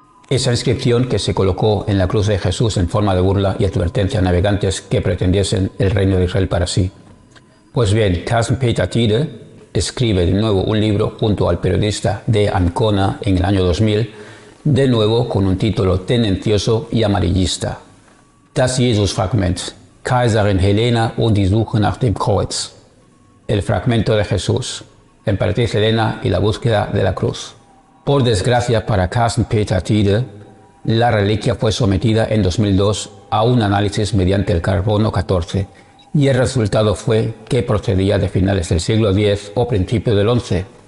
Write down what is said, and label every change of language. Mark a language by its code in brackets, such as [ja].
[es] Esa inscripción que se colocó en la cruz de Jesús en forma de burla y advertencia a navegantes que pretendiesen el reino de Israel para sí. Pues bien, Casm Peytatir escribe de nuevo un libro junto al periodista de Ancona en el año 2000, de nuevo con un título tendencioso y amarillista. [de] Das Jesus-Fragment, Kaiserin Helena und die Suche nach dem Kreuz. [es] El fragmento de Jesús, emperatriz Helena y la búsqueda de la cruz. Por desgracia para Casm Peytatir, la reliquia fue sometida en 2002 a un análisis mediante el carbono 14, y el resultado fue que procedía de finales del siglo X o principio del XI.